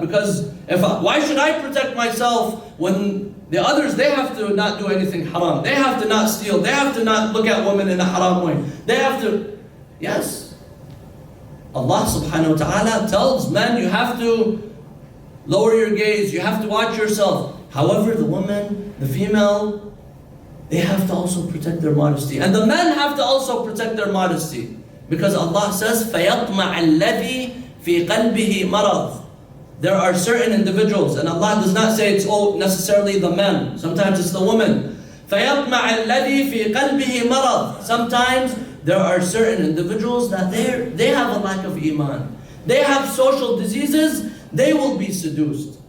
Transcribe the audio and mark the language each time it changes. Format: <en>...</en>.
<en>Because why should I protect myself when the others, they have to not do anything haram, they have to not steal, they have to not look at women in a haram way, they have to, yes. Allah subhanahu wa ta'ala tells men, you have to lower your gaze, you have to watch yourself. However, the woman, the female, they have to also protect their modesty. And the men have to also protect their modesty. Because Allah says,</en> <ar>فَيَطْمَعَ الَّذِي فِي قَلْبِهِ مَرَضٍ.</ar> <en>There are certain individuals, and Allah does not say it's all necessarily the men. Sometimes it's the women.</en> <ar>فَيَطْمَعَ الَّذِي فِي قَلْبِهِ مَرَضٍ.</ar> <en>Sometimes there are certain individuals that they have a lack of iman. They have social diseases, they will be seduced.</en>